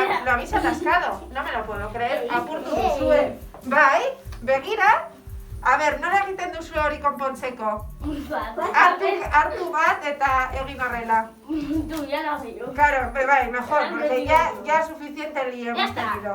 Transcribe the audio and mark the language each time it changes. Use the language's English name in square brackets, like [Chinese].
[Spanish] Lo habéis atascado, no me lo puedo creer. [Basque] Apurtu duzue. Bai, begira. A ber, nola egiten duzue hori konpontzeko? Hartu bat eta egin horrela. [Spanish] Tú, ya lo hago yo. Claro, bai, mejor, porque ya suficiente lío hemos tenido.